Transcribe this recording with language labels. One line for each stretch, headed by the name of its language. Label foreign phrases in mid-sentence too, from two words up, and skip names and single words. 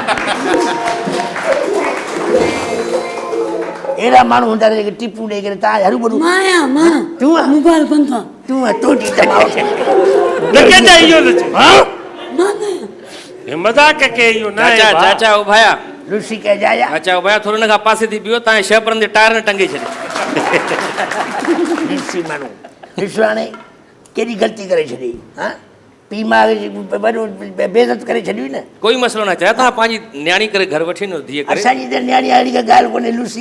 Sindhi: अहिड़ा माण्हू हूंदा जेके टिपूं ॾेई करे तव्हां हरू भरू तूं मोबाइल बंद आहे। तूं तोटी तमाओ न केॾा इहो हे मज़ाक के इहो न आहे चाचा भाउ। चाचा उभाया लुसी कह जाया चाचा उभाया थोरो हिन खां पासे थी पियो, तव्हां शहपरनि जे टायर न टंगे छॾे। लुसी माण्हू ॾिसो हाणे केॾी ग़लती करे छॾी। हा पीउ मां वॾो बेइज़त करे छॾी न। कोई मसलो न चाहे, तव्हां पंहिंजी न्याणी करे घर वठी न धीअ करे। असांजी त न्याणी अहिड़ी का ॻाल्हि कोन्हे लुसी।